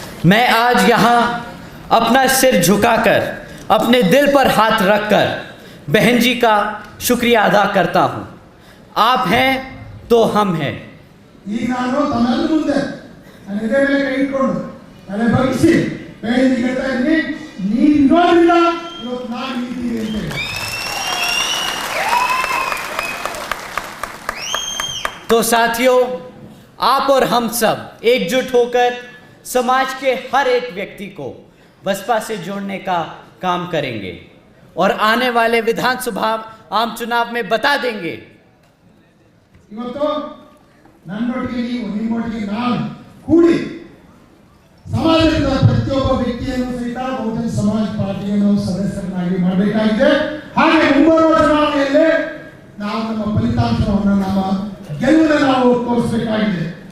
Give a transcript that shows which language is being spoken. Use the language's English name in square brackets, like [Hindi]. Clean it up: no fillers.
[Hindi] मैं आज यहाँ अपना सिर झुकाकर अपने दिल पर हाथ रखकर बहन जी का शुक्रिया अदा करता हूँ। आप हैं तो हम हैं। [Kannada] ಈಗ ನಾನು ತಮ್ಮೆಲ್ಲರ ಮುಂದೆ ನನ್ನ ಎದೆ ಮೇಲೆ ಕೈ ಇಟ್ಕೊಂಡು ತಲೆ ಬಗ್ಗಿಸಿ ಬಹನ್ ಜಿ ಹೇಳ್ತಾ ಇದ್ದೀನಿ, ನೀನು ಇರೋದ್ರಿಂದ ಇವತ್ತು ನಾನು ಇದ್ದೀನಿ ಅಂತ ಹೇಳಿ। [Hindi] तो साथियों, आप और हम सब एकजुट होकर समाज के हर एक व्यक्ति को बसपा से जोड़ने का काम करेंगे और आने वाले विधानसभा आम चुनाव में बता देंगे। [Kannada] ಇವತ್ತು ನನ್ನೊಟ್ಟಿಗೆ ನೀವು ನಿಮ್ಮೊಟ್ಟಿಗೆ ನಾನು ಕೂಡಿ ಸಮಾಜದ ಪ್ರತಿಯೊಬ್ಬ ವ್ಯಕ್ತಿಯನ್ನು ಸಹಿತ ಬಹುಜನ ಸಮಾಜ ಪಾರ್ಟಿಯನ್ನು ಸದಸ್ಯರನ್ನಾಗಿ ಮಾಡಬೇಕಾಗಿದೆ। ಹಾಗೆ ಮುಂಬರುವ ಚುನಾವಣೆಯಲ್ಲಿ ನಾವು ನಮ್ಮ ಫಲಿತಾಂಶವನ್ನು ನಮ್ಮ ಗೆಲುವನ್ನು ನಾವು ತೋರಿಸಬೇಕಾಗಿದೆ।